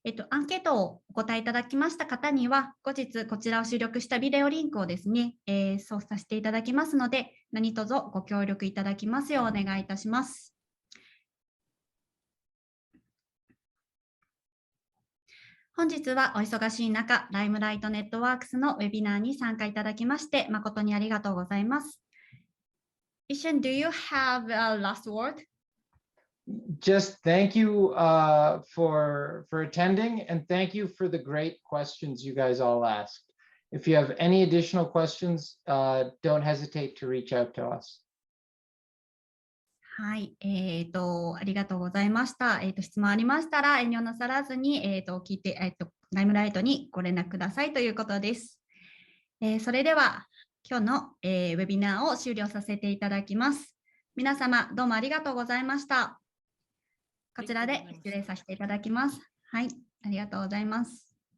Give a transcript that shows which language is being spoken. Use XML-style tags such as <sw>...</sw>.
<ja>アンケートをお答えいただきました方には、後日こちらを収録したビデオリンクをですね、送付させていただきますので、何卒ご協力いただきますようお願いいたします。本日はお忙しい中、ライムライトネットワークスのウェビナーに参加いただきまして、誠にありがとうございます。</ja> <en>イシャン、do you have a last word? Just thank you for attending, and thank you for the great questions you guys all asked. If you have any additional questions, don't hesitate to reach out to us.</en> <ja>はい、ありがとうございました。質問ありましたら遠慮なさらずに、聞いて、ライムライトにご連絡くださいということです。それでは今日の、ウェビナーを終了させていただきます。皆様どうもありがとうございました。こちらで失礼させていただきます。はい、ありがとうございます。</ja>